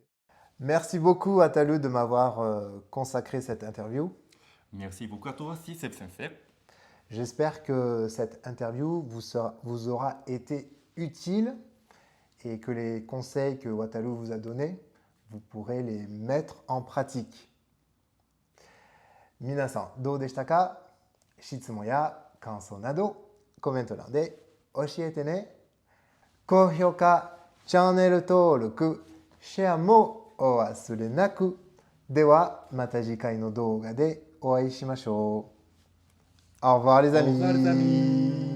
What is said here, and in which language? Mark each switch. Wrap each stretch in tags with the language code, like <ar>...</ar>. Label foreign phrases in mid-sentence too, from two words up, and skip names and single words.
<fr>Merci beaucoup Atalu de m'avoir consacré cette interview. Merci beaucoup à toi aussi, c'est sincère. J'espère que cette interview vous aura été utile et que les conseils que Wataru vous a donnés, vous pourrez les mettre en pratique.</fr> <ja>みなさん、どうでしたか? 質問や感想などコメント欄で教えてね。高評価、チャンネル登録、シェアもお忘れなく。ではまた次回の動画でお会いしましょう。</ja> <fr>Au revoir les Au revoir les amis. amis.</fr>